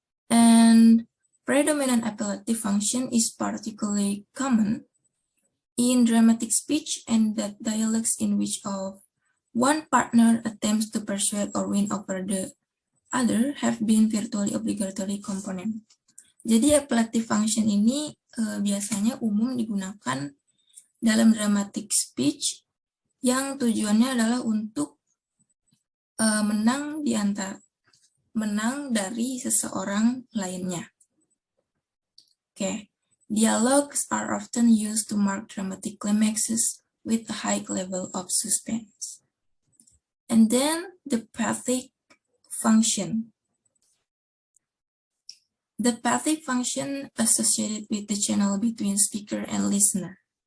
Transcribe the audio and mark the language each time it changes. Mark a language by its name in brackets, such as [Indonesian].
[English] And predominant appellative function is particularly common in dramatic speech and that dialogues in which one partner attempts to persuade or win over the other have been virtually obligatory component. [Indonesian] Jadi appellative function ini biasanya umum digunakan dalam dramatic speech yang tujuannya adalah untuk menang dari seseorang lainnya. [English] Okay. Dialogues are often used to mark dramatic climaxes with a high level of suspense. And then the pathic function. The pathic function associated with the channel between speaker and listener.